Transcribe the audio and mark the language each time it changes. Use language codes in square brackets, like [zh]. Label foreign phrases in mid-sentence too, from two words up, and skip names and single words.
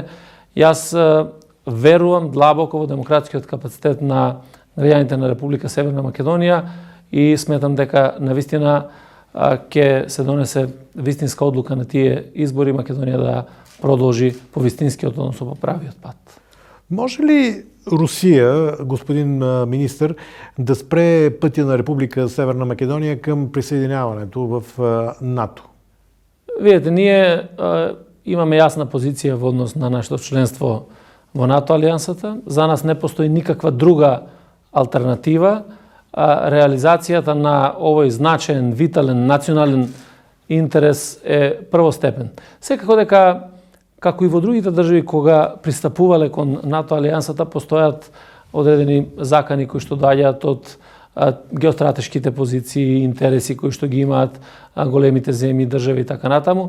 [mk] Јас верувам длабоко во демократскиот капацитет на граѓаните на Република Северна Македонија и сметам дека навистина ќе се донесе вистинска одлука на тие избори Македонија да продолжи по вистинскиот, односно по правиот пат. [bg] Може ли Русия, господин министър, да спре пътя на Република Северна Македония към присъединяването в НАТО? [mk] Видите, ние имаме ясна позиција во однос на нашето членство во НАТО алијансата. За нас не постои никаква друга алтернатива. Реализацијата на овој значаен, витален, национален интерес е првостепен. Секако дека како и во другите држави кога пристапувале кон НАТО алијансата постојат одредени закани кои што доаѓаат од геостратешките позиции, интереси кои што ги имаат големите земји, држави и така натаму.